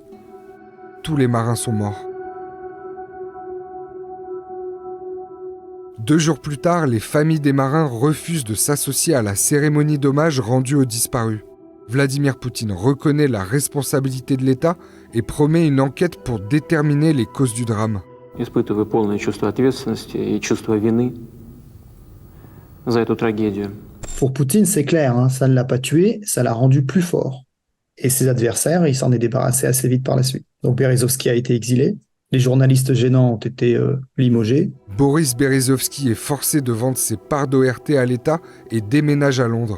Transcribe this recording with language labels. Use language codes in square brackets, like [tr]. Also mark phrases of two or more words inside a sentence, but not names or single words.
[fr] Tous les marins sont morts. 2 jours plus tard, les familles des marins refusent de s'associer à la cérémonie d'hommage rendue aux disparus. Vladimir Poutine reconnaît la responsabilité de l'État et promet une enquête pour déterminer les causes du drame. [ru] Испытываю полное чувство ответственности и чувство вины за эту трагедию. [fr] Pour Poutine, c'est clair, ça ne l'a pas tué, ça l'a rendu plus fort. Et ses adversaires, il s'en est débarrassé assez vite par la suite. Donc Berezovsky a été exilé, les journalistes gênants ont été limogés. Boris Berezovsky est forcé de vendre ses parts d'ORT à l'État et déménage à Londres.